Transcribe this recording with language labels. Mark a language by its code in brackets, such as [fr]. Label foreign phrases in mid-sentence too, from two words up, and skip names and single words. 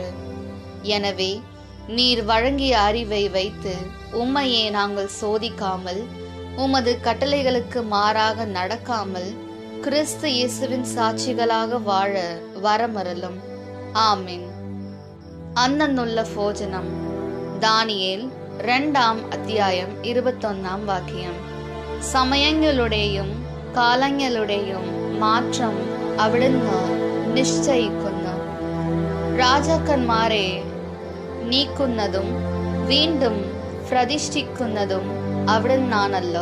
[ta] எனவே நீர் வழங்கிய அறிவை வைத்து உம்மையே நாங்கள் சோதிக்காமல், உமது கட்டளைகளுக்கு மாறாக நடக்காமல், கிறிஸ்து இயேசுவின் சாட்சிகளாக வாழ வரமருளும். [ml] ஆமென். അന്നന്നുള്ള ഭോജനം. [ta] தானியேல் 2 அத்தியாயம் 21 വാക്യം. [ml] സമയങ്ങളുടെയും കാലങ്ങളുടെയും മാറ്റം അവിടുന്ന് നിശ്ചയിക്കുന്നു. രാജാക്കന്മാരെ നീക്കുന്നതും വീണ്ടും പ്രതിഷ്ഠിക്കുന്നതും അവിടുന്നാണല്ലോ.